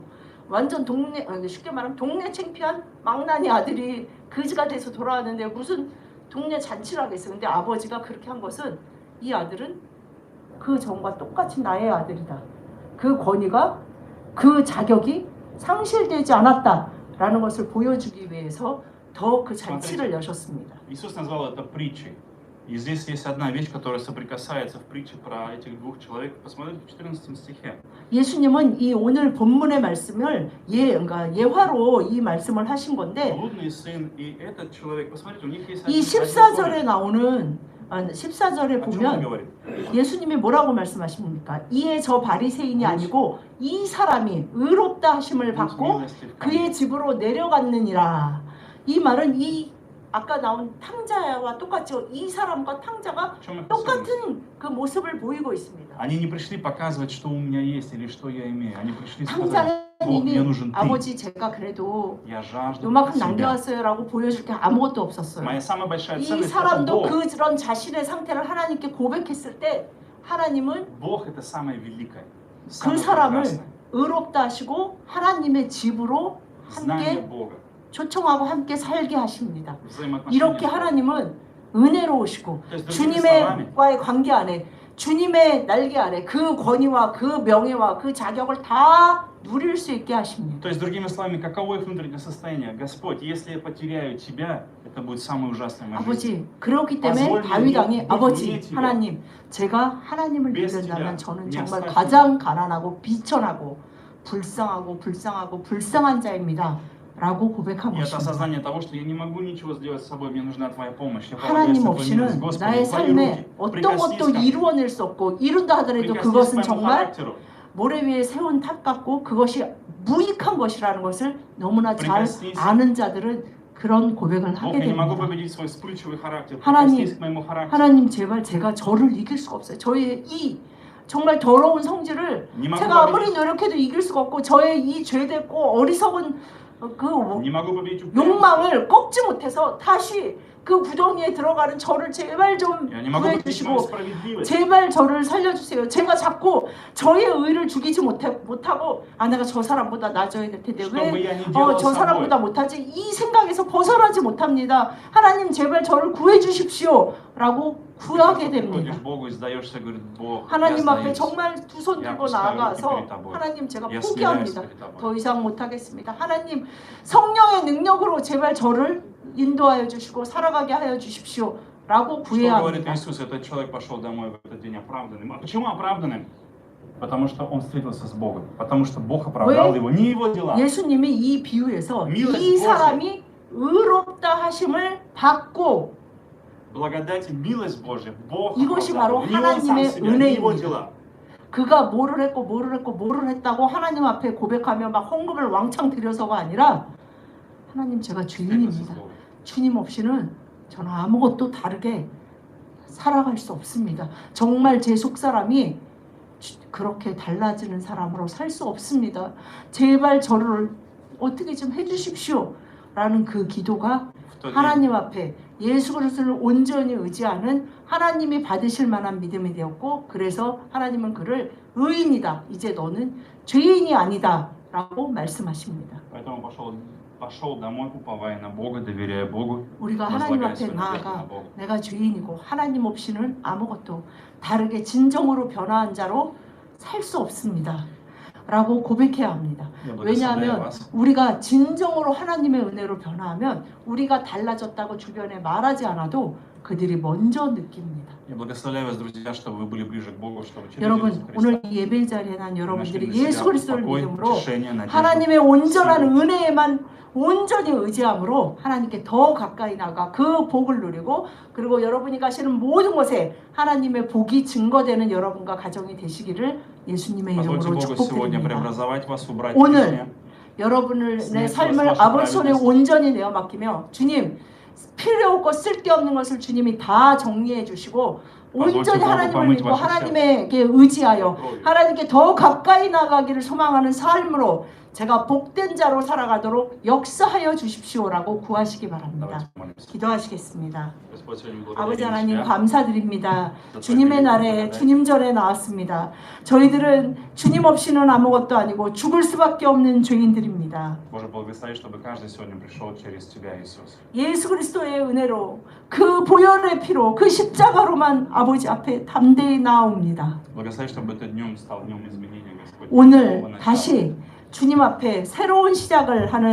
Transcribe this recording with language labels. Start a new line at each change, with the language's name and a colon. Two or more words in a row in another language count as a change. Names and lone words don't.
Korean: 완전 동네 쉽게 말하면 동네 창피한 망나니 아들이 거지가 돼서 돌아왔는데 무슨 동네 잔치를 하겠어. 근데 아버지가 그렇게 한 것은 이 아들은 그 전과 똑같이 나의 아들이다. 그 권위가 그 자격이 상실되지 않았다라는 것을 보여주기 위해서 더 그 잔치를 여셨습니다.
Russian: Иисус назвал это притчей. И здесь есть одна вещь, которая соприкасается в притче про этих двух человек. Посмотрите в 14 стихе.
Korean: 예수님은 이 오늘 본문의 말씀을 그러니까 예화로 이 말씀을 하신 건데
Russian: Блудный сын и этот человек, посмотрите, у них есть
Korean: 이
Russian: один
Korean: 14절에
Russian: корень.
Korean: 나오는 14절에
Russian: О чем он
Korean: 보면
Russian: говорит?
Korean: 예수님이 뭐라고 말씀하십니까? 이에 저 바리새인이 아니고 이 사람이 의롭다 하심을
Russian: Будь
Korean: 받고
Russian: милостив ко
Korean: 그의
Russian: мне.
Korean: 집으로 내려갔느니라. 이 말은 이 아까 나온 탕자와 똑같이 이 사람과 탕자가
Russian: В чем их особенность?
Korean: 똑같은 그 모습을 보이고 있습니다.
Russian: Они не пришли показывать, что у меня есть или что я имею. Они пришли сказать,
Korean: 탕자는
Russian: Бог, мне
Korean: 이미
Russian: нужен ты.
Korean: 아버지 제가 그래도
Russian: Я жажду
Korean: 요만큼
Russian: тебя.
Korean: 남겨왔어요라고 보여줄 게 아무것도 없었어요.
Russian: Моя самая большая
Korean: 이
Russian: ценность это
Korean: 사람도
Russian: Бог.
Korean: 그런 자신의 상태를 하나님께 고백했을 때 하나님은
Russian: Бог это самое великое,
Korean: 그
Russian: самое
Korean: 사람을
Russian: прекрасное.
Korean: 의롭다 하시고 하나님의 집으로
Russian: Знание
Korean: 함께
Russian: Бога.
Korean: 초청하고 함께 살게 하십니다.
Russian: Взаимоотношения
Korean: 이렇게
Russian: с Богом.
Korean: 하나님은 은혜로우시고
Russian: То есть, другими словами,
Korean: 주님과의 관계 안에 주님의 날개 아래 그 권위와 그 명예와 그 자격을 다 누릴 수 있게 하십니다.
Russian: То есть, другими словами, каково их внутреннее состояние? Господь, если я потеряю Тебя, это будет самое ужасное в моей жизни.
Korean: 아버지, 그렇기 때문에 다윗 왕이 아버지 하나님, 제가 하나님을 믿는다면 저는 정말 가장 가난하고 비천하고 불쌍한 자입니다. 라고 고백한
Russian: И это
Korean: 것입니다.
Russian: осознание того, что я не могу ничего сделать с собой, мне нужна Твоя помощь. Я
Korean: 하나님
Russian: полагаюсь на Твою милость.
Korean: 없이는
Russian: Господи,
Korean: 나의
Russian: Твои
Korean: 삶에
Russian: руки,
Korean: 어떤
Russian: прикоснись
Korean: 것도
Russian: ко мне.
Korean: 이루어낼 수 없고 이룬다 하더라도
Russian: Прикоснись
Korean: 그것은
Russian: к моему
Korean: 정말
Russian: характеру.
Korean: 모래 위에 세운 탑 같고 그것이 무익한 것이라는 것을 너무나 잘
Russian: Прикоснись.
Korean: 아는 자들은 그런 고백을
Russian: Бог,
Korean: 하게
Russian: я не могу
Korean: 됩니다.
Russian: победить свой вспыльчивый характер.
Korean: 하나님,
Russian: Прикоснись к моему характеру.
Korean: 하나님 제발 제가 저를 이길 수가 없어요. 저의 이 정말 더러운 성질을
Russian: Не могу
Korean: 제가 아무리
Russian: победить,
Korean: 노력해도 이길 수가 없고 저의 이 죄됐고 어리석은 그
Russian: не могу победить упрямство.
Korean: 욕망을 꺾지 못해서 다시 그 구덩이에 들어가는 저를 제발 좀
Russian: Я не могу победить свою
Korean: 구해주시고
Russian: справедливость.
Korean: 제발 저를 살려주세요. 제가 자꾸 저의 의를 죽이지 못하고 내가 저 사람보다 나아져야 될 텐데
Russian: Что бы
Korean: 왜
Russian: я ни делал
Korean: 저
Russian: с собой,
Korean: 사람보다 못하지? 이 생각에서 벗어나지 못합니다. 하나님 제발 저를 구해 주십시오. 라고 구하게 됩니다.
Russian: приходишь к Богу и сдаешься, говорит, Бог, я
Korean: 하나님 앞에
Russian: сдаюсь.
Korean: 정말 두 손 야, 들고
Russian: пускай
Korean: 나아가서
Russian: руки перед тобой.
Korean: 하나님 제가
Russian: Я
Korean: 포기합니다.
Russian: смиряюсь перед тобой.
Korean: 더 이상 못하겠습니다. 하나님 성령의 능력으로 제발 저를 인도하여 주시고 살아가게 하여 주십시오. 라고
Russian: Что
Korean: 구해야
Russian: говорит
Korean: 합니다.
Russian: Иисус? Этот человек пошел домой в этот день оправданным. А почему оправданным? Потому что он встретился с Богом. Потому что Бог оправдал его, не его дела.
Korean: 예수님이 이 비유에서
Russian: Милость
Korean: 이
Russian: Божья.
Korean: 사람이 의롭다 하심을 받고
Russian: Благодать и милость Божья. Бог
Korean: 이것이
Russian: оправдал
Korean: 바로
Russian: его. Не он сам
Korean: 하나님의
Russian: себя, не его
Korean: 은혜입니다.
Russian: дела.
Korean: 그가 뭐를 했다고 하나님 앞에 고백하며 막 헌금을 왕창 드려서가 아니라 하나님 제가
Russian: Встретился с
Korean: 주인입니다.
Russian: Богом.
Korean: 주님 없이는 저는 아무것도 다르게 살아갈 수 없습니다. 정말 제 속사람이 그렇게 달라지는 사람으로 살 수 없습니다. 제발 저를 어떻게 좀 해주십시오. 라는 그 기도가
Russian: В тот день
Korean: 하나님 앞에 예수 그리스도를 온전히 의지하는 하나님이 받으실 만한 믿음이 되었고 그래서 하나님은 그를 의인이다. 이제 너는 죄인이 아니다. 라고 말씀하십니다.
Russian: Поэтому пошел домой, уповая на Бога, доверяя Богу,
Korean: 우리가 하나님
Russian: возлагая
Korean: 앞에
Russian: свою надежду на
Korean: 나아가
Russian: Бога.
Korean: 내가 죄인이고 하나님 없이는 아무것도 다르게 진정으로 변화한 자로 살 수 없습니다. 라고 고백해야 합니다.
Russian: Я благословляю
Korean: 왜냐하면
Russian: вас.
Korean: 우리가 진정으로 하나님의 은혜로 변화하면 우리가 달라졌다고 주변에 말하지 않아도 그들이 먼저 느낍니다.
Russian: Я благословляю вас, друзья, чтобы вы были ближе к Богу, чтобы через
Korean: 여러분
Russian: Иисуса Христа
Korean: 오늘 이 예배 자리에 난
Russian: вы нашли
Korean: 여러분들이
Russian: для себя
Korean: 예수 그리스도를
Russian: покой,
Korean: 믿음으로
Russian: утешение, надежду.
Korean: 하나님의 온전한 은혜에만 온전히 의지함으로 하나님께 더 가까이 나가 그 복을 누리고 그리고 여러분이 가시는 모든 곳에 하나님의 복이 증거되는 여러분과 가정이 되시기를 예수님의
Russian: Позвольте
Korean: 이름으로
Russian: Богу сегодня
Korean: 축복드립니다.
Russian: преобразовать вас, убрать
Korean: 오늘
Russian: лишнее.
Korean: 여러분의 스스로 삶을 스스로 아버지 손에 스스로 온전히 내어 맡기며 주님 필요 없고 쓸데없는 것을 주님이 다 정리해 주시고 온전히 하나님을 믿고 하나님에게 의지하여 하나님께 더 가까이 나가기를 소망하는 삶으로 제가 복된 자로 살아가도록 역사하여 주십시오라고 구하시기 바랍니다.
Russian: Давайте помолимся.
Korean: 기도하시겠습니다.
Russian: Господь, сегодня мы
Korean: 아버지
Russian: благодарим
Korean: 하나님
Russian: Тебя.
Korean: 감사드립니다. 주님의 날에 주님 전에 나왔습니다. 저희들은 주님 없이는 아무것도 아니고 죽을 수밖에 없는 죄인들입니다.
Russian: Боже, благослови, чтобы каждый сегодня пришел через Тебя, Иисус.
Korean: 예수 그리스도의 은혜로 그 보혈의 피로 그 십자가로만 아버지 앞에 담대히 나옵니다.
Russian: Благослови, чтобы этот днем стал днем изменения, Господь.
Korean: 오늘
Russian: Нового начала.
Korean: 다시 주님 앞에 새로운 시작을 하는